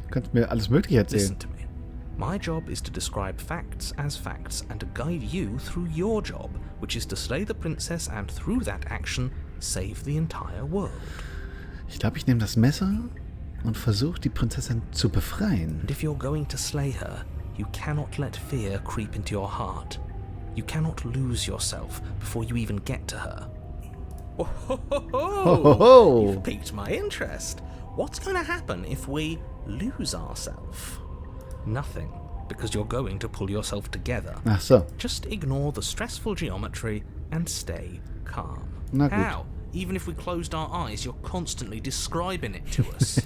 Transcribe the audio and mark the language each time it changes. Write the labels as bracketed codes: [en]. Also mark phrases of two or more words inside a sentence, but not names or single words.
[de] Du kannst mir alles Mögliche erzählen. [en] Listen to me. My job is to describe facts as facts and to guide you through your job, which is to slay the princess and through that action, save the entire world. [de] Ich glaube, ich nehme das Messer und versuche, die Prinzessin zu befreien. [en] And if you're going to slay her, you cannot let fear creep into your heart. You cannot lose yourself before you even get to her. Oh, ho, ho, ho. Ho, ho, ho. You've piqued my interest. What's going to happen if we lose ourselves? Nothing, because you're going to pull yourself together. [de] Ach so. [en] Just ignore the stressful geometry and stay calm. [de] Na gut. [en] How? Even if we closed our eyes, you're constantly describing it to us.